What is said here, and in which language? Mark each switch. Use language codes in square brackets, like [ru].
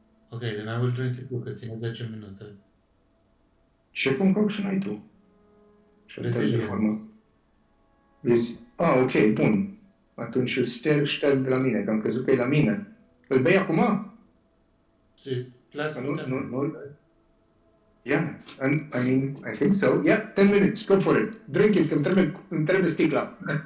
[en] Ok, then I will drink it [ro] cu că ține 10 minute. Ce concoction ai tu? [en] Resilience. [ro] Ok, bun. Atunci îl șterg de la mine, că am crezut că e la mine. Îl bei acum? Și lasă Nu. [en] Yeah, and I mean, I think so. Yeah, 10 minutes, go for it. Drink it, [ro] îmi trebuie sticla.